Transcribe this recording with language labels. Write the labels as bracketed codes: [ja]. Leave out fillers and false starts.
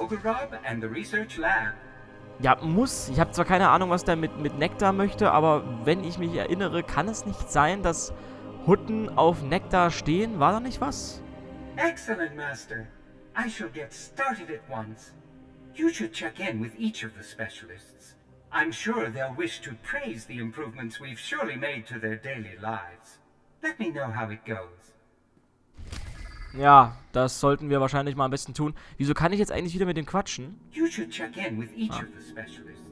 [en] Ogorob and the research lab. [de] Ja, muss. Ich habe zwar keine Ahnung, was der mit Nektar möchte, aber wenn ich mich erinnere, kann es nicht sein, dass Hutten auf Nektar stehen? War da nicht was? [en] Excellent, Master. I shall get started at once. You should check in with each of the specialists. I'm sure they'll wish to praise the improvements we've surely made to their daily lives. Let me know how it goes. [de] Ja, das sollten wir wahrscheinlich mal am besten tun. Wieso kann ich jetzt eigentlich wieder mit dem quatschen? [en] You should check in with each of the specialists.